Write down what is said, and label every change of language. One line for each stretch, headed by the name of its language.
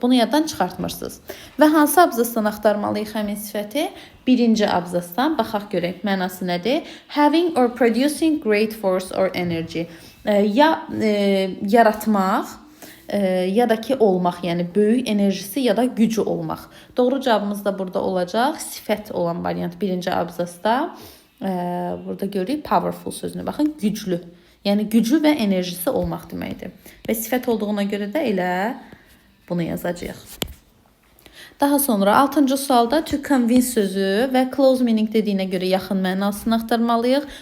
Azerbaijani: Bunu yaddan çıxartmırsınız. Və hansı abzasdan axtarmalıyıq həmin sifəti? Birinci abzasdan. Baxaq görək mənası nədir?
English: Having or producing great force or energy.
Azerbaijani: Ya yaratmaq, ya da ki olmaq, yəni böyük enerjisi ya da gücü olmaq. Doğru cavabımız da burada olacaq. Sifət olan variant birinci abzasda. Burada görürük powerful sözünü. Baxın, güclü. Yəni gücü və enerjisi olmaq deməkdir. Və sifət olduğuna görə də elə bunu yazacağıq. Daha sonra 6-cı sualda to convince sözü və close meaning dediyinə görə yaxın mənasını axtarmalıyıq.